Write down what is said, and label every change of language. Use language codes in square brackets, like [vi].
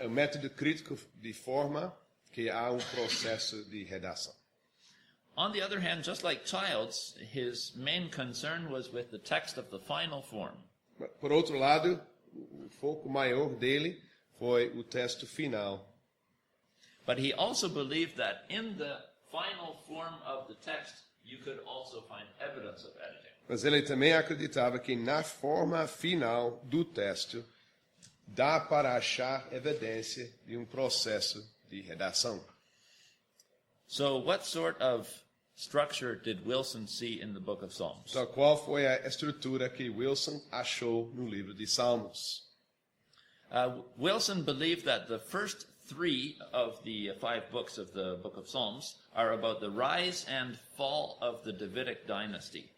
[pt] O método crítico de forma que há processo de redação. [en] On the other hand, just like Childs, his main concern was with the text of the final form. [pt] Por outro lado, o foco maior dele foi o texto final. [en] But he also believed that in the final form of the text, you could also find evidence of editing. [pt] Mas ele também acreditava que na forma final do texto dá para achar evidência de processo de redação. [en] So what sort of structure did Wilson see in the book of Psalms? [pt] Então, qual foi a estrutura que Wilson achou no livro de Salmos? [en] Wilson believed that the first 3 of the 5 books of the book of Psalms are about the rise and fall of the Davidic dynasty.